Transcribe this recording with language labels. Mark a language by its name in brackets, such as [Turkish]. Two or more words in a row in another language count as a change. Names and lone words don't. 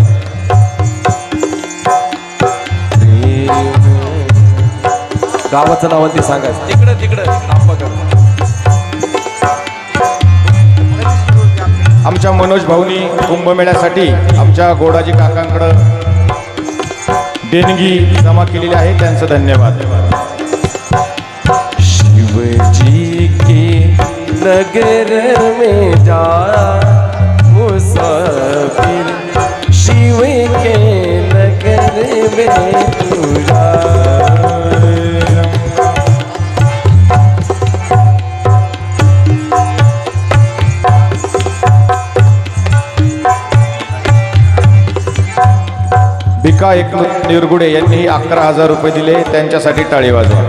[Marathi] गावाचं नाव ते सांगायचं. तिकडं आप्पा करा. आमच्या मनोज भाऊनी कुंभमेळ्यासाठी आमच्या गोडाजी काकांकडं देणगी जमा केलेली आहे. त्यांचं धन्यवाद. [Hindi] शिवजी के नगर में जा मुसाफिर, शिव के नगर में तू जा. [Marathi] भिका एकनाथ निरगुडे यांनी 11,000 रुपये दिले.